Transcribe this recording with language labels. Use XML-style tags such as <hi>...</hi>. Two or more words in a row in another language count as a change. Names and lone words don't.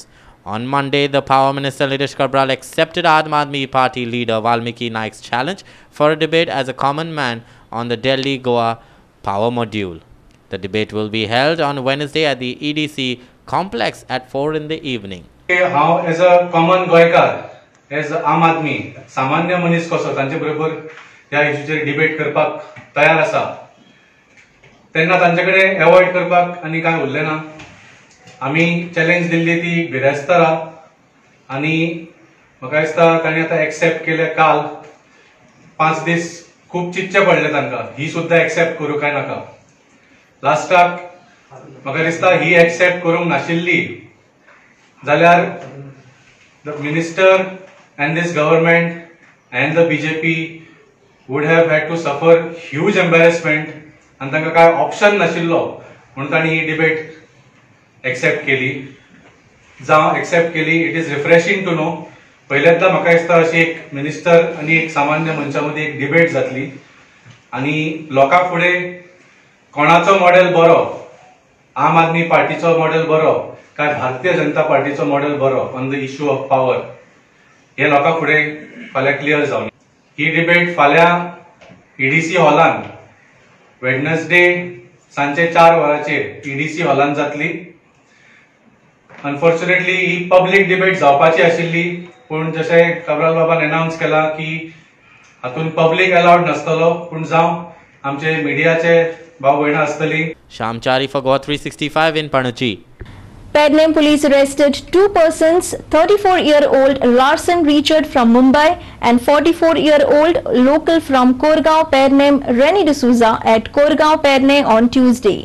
<en>On Monday, the Power Minister Nilesh Kabral accepted Aam Aadmi Party leader Valmiki Naik's challenge for a debate as a common man on the Delhi-Goa power module. The debate will be held on Wednesday at the EDC complex at 4 in the evening. How as a common Goikar, as Aam Aadmi,</en> <kok>सामान्य मनीस कसो तांचे बरोबर ह्या इश्यूचेर डिबेट करपाक तयार आसा तेन्ना तांचेकडे अवॉइड करपाक आनी काय उरलें ना आमी चॅलेंज दिल्ली ती बिरेस्तारा आनी म्हाका दिसता तांणी आतां एक्सेप्ट केले काल 5 दीस खूब चिंतचे पडले तांकां ही सुद्दां एक्सेप्ट करूं काय नाका लास्टाक म्हाका दिसता ही एक्सेप्ट करूंक नाशिल्ली जाल्यार</kok> <en>the minister and this government and the BJP would have had to suffer huge embarrassment and</en> <kok>तांकां काय ऑप्शन नाशिल्लो म्हणून ताणी ही डिबेट एक्सेप्ट केली. जावं एक्सेप्ट केली,</kok> <en>it is refreshing to know.</en> <kok>पहिल्यांदा म्हाका दिसता अशी एक मिनिस्टर आनी एक सामान्य मनशा मदीं एक डिबेट जातली आनी लोकां फुडें कोणाचो मॉडेल बरो, आम आदमी पार्टीचो मॉडेल बरो काय भारतीय जनता पार्टीचो मॉडेल बरो</kok> <en>on the issue of power</en> <kok>हे लोकां फुडें फाल्यां क्लियर जावन ही डिबेट फाल्यां EDC हॉलान वेडनसडे सांजे 4 वरांचेर EDC हॉलान जातली. अनफॉर्च्युनेटली ही</kok> <en>public debate</en> <kok>जावपाची आशिल्ली, पूण जशें काब्राल बाबान अनाउन्स केला की हातून</kok> <en>public allowed</en> <kok>नासतलो, पूण जावं आमचे मिडियाचे भाव भयणां आसतली.</kok> <en>Shyam Chari for Goa 365 in Panaji. Pernem police arrested two persons, 34-year-old Larsen Richard from Mumbai and 44-year-old local from Korgaon Pernem Reni D'Souza at Korgaon Perne on Tuesday.</en>